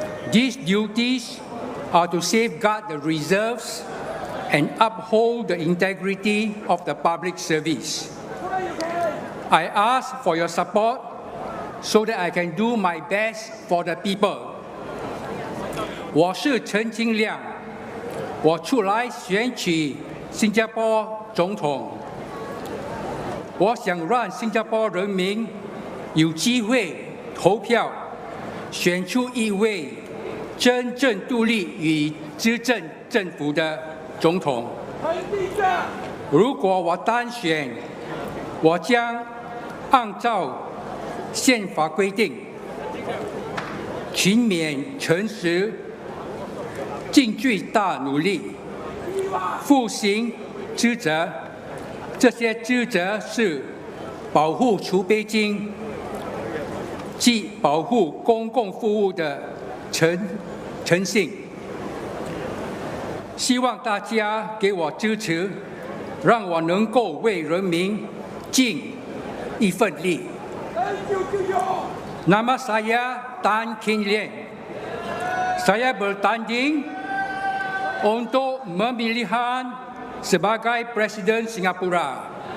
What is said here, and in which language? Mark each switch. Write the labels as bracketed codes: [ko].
[en] These duties are to safeguard the reserves and uphold the integrity of the public service. I ask for your support so that I can do my best for the people. [zh] 我是陈钦亮，我出来选举新加坡总统。我想让新加坡人民有机会投票，选出一位真正独立与执政政府的总统。如果我当选，我将按照宪法规定，勤勉诚实，尽最大努力，负行职责。这些职责是保护储备金及保护公共服务的诚信。希望大家给我支持，让我能够为人民尽一份力。 [ms] Nama saya Tan Kin Lian. Saya bertanding untuk pemilihan sebagai Presiden Singapura.